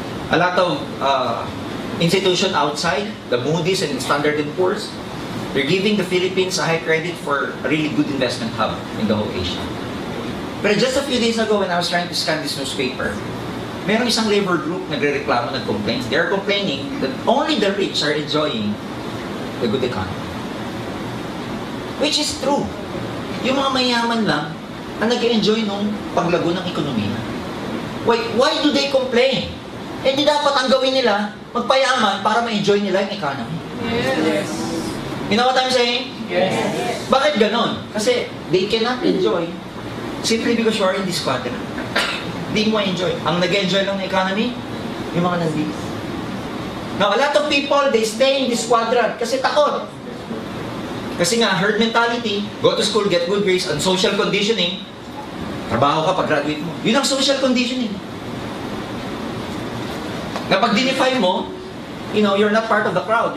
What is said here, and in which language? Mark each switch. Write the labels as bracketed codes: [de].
[en] A lot of institutions outside, the Moody's and Standard & Poor's, they're giving the Philippines a high credit for a really good investment hub in the whole Asia. But just a few days ago when I was trying to scan this newspaper, [tl] merong isang labor group nagre-reklamo, nag-complain. [en] They're complaining that only the rich are enjoying the good economy. Which is true. [tl] Yung mga mayaman lang ang nag-enjoy nung paglago ng ekonomiya. [en] Why do they complain? [tl] Eh di dapat ang gawin nila, magpayaman para ma-enjoy nila yung economy. [en] Yes. You know what I'm saying? Yes. [tl] Bakit ganon? [en] Kasi they cannot enjoy simply because you are in this quadrant. [tl] Hindi mo enjoy. Ang nag-enjoy lang ng economy, yung mga nandito. [en] Now, a lot of people, they stay in this quadrant [tl] kasi takot. Kasi nga, [en] herd mentality, go to school, get good grades, and social conditioning, [tl] trabaho ka pag-graduate mo. Yun ang social conditioning. Na pag-dinify mo, [en] you know, you're not part of the crowd.